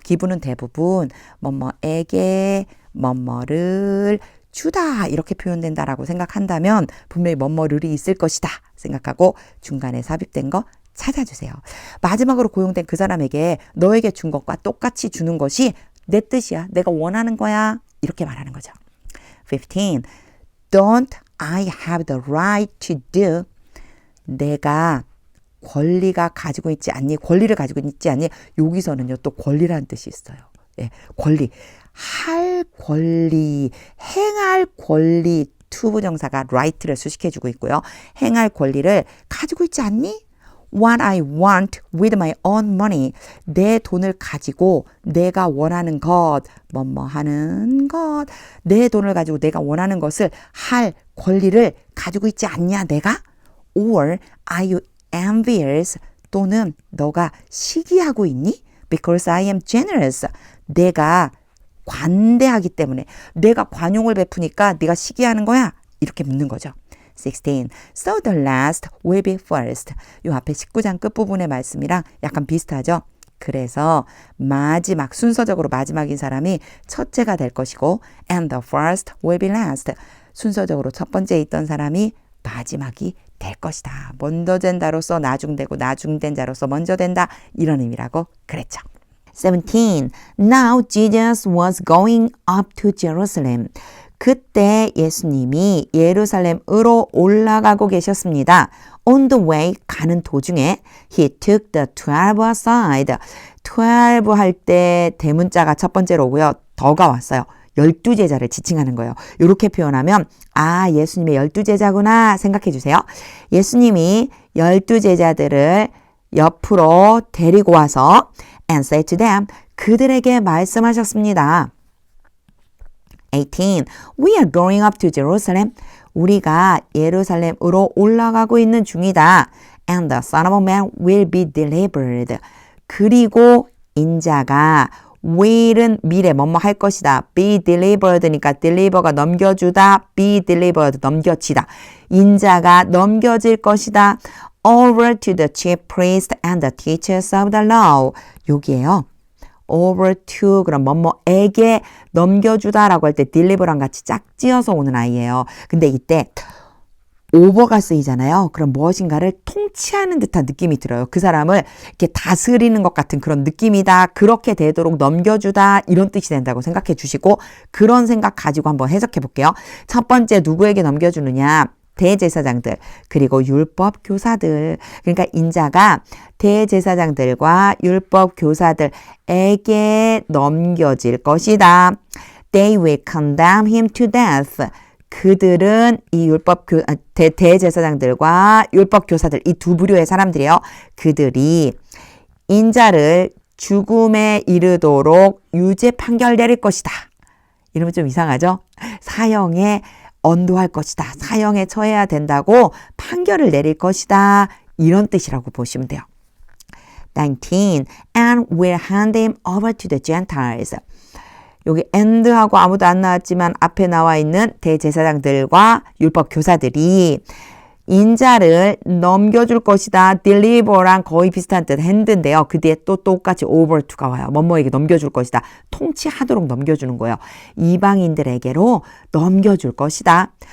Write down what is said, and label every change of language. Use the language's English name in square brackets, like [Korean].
[Korean] 기부는 대부분 뭐뭐에게 뭐뭐를 주다 이렇게 표현된다라고 생각한다면 분명히 뭐뭐를이 있을 것이다 생각하고 중간에 삽입된 거 찾아주세요. 마지막으로 고용된 그 사람에게 너에게 준 것과 똑같이 주는 것이 내 뜻이야. 내가 원하는 거야. 이렇게 말하는 거죠. 15. [English] Don't I have the right to do? [Korean] 내가 권리가 가지고 있지 않니? 권리를 가지고 있지 않니? 여기서는요, 또 권리라는 뜻이 있어요. 예, 권리. 할 권리, 행할 권리, 투부정사가 right를 수식해주고 있고요. 행할 권리를 가지고 있지 않니? [English] What I want with my own money. [Korean] 내 돈을 가지고 내가 원하는 것, 뭐뭐 하는 것, 내 돈을 가지고 내가 원하는 것을 할 권리를 가지고 있지 않냐, 내가? [English] Or are you envious? [Korean] 또는 너가 시기하고 있니? [English] Because I am generous. [Korean] 내가 관대하기 때문에 내가 관용을 베푸니까 네가 시기하는 거야? 이렇게 묻는 거죠. 16. [English] So the last will be first. [Korean] 요 앞에 19장 끝부분의 말씀이랑 약간 비슷하죠? 그래서 마지막 순서적으로 마지막인 사람이 첫째가 될 것이고 [English] and the first will be last. [Korean] 순서적으로 첫 번째에 있던 사람이 마지막이 될 것이다. 먼저 된 자로서 나중되고 나중된 자로서 먼저 된다. 이런 의미라고 그랬죠. 17. [English] Now Jesus was going up to Jerusalem. [Korean] 그때 예수님이 예루살렘으로 올라가고 계셨습니다. [English] On the way, [Korean] 가는 도중에 [English] he took the 12 aside. [Korean] 12 할 때 대문자가 첫 번째로 오고요. 더가 왔어요. 12제자를 지칭하는 거예요. 이렇게 표현하면 아, 예수님의 12제자구나 생각해 주세요. 예수님이 12제자들을 옆으로 데리고 와서 [English] and said to them, [Korean] 그들에게 말씀하셨습니다. 18. [English] We are going up to Jerusalem. [Korean] 우리가 예루살렘으로 올라가고 있는 중이다. [English] And the Son of Man will be delivered. [Korean] 그리고 인자가 will은 미래 뭐뭐 할 것이다. be delivered니까 deliver가 넘겨주다. be delivered 넘겨지다. 인자가 넘겨질 것이다. [English] over to the chief priests and the teachers of the law. [Korean] 여기에요. over to 그럼 뭐뭐에게 넘겨주다라고 할 때 deliver랑 같이 짝지어서 오는 아이예요. 근데 이때 over가 쓰이잖아요. 그럼 무엇인가를 통치하는 듯한 느낌이 들어요. 그 사람을 이렇게 다스리는 것 같은 그런 느낌이다. 그렇게 되도록 넘겨주다. 이런 뜻이 된다고 생각해 주시고 그런 생각 가지고 한번 해석해 볼게요. 첫 번째 누구에게 넘겨주느냐. 대제사장들 그리고 율법 교사들 그러니까 인자가 대제사장들과 율법 교사들에게 넘겨질 것이다. [English] They will condemn him to death. [Korean] 그들은 이 대제사장들과 율법 교사들 이 두 부류의 사람들이요. 그들이 인자를 죽음에 이르도록 유죄 판결 내릴 것이다. 이러면 좀 이상하죠? 사형에 언도할 것이다. 사형에 처해야 된다고 판결을 내릴 것이다. 이런 뜻이라고 보시면 돼요. 19. [English] And will hand him over to the Gentiles. [Korean] 여기 and하고 아무도 안 나왔지만 앞에 나와 있는 대제사장들과 율법 교사들이 인자를 넘겨줄 것이다. deliver랑 거의 비슷한 뜻 hand인데요. 그 뒤에 또 똑같이 over to가 와요. 뭐뭐에게 넘겨줄 것이다. 통치하도록 넘겨주는 거예요. 이방인들에게로 넘겨줄 것이다.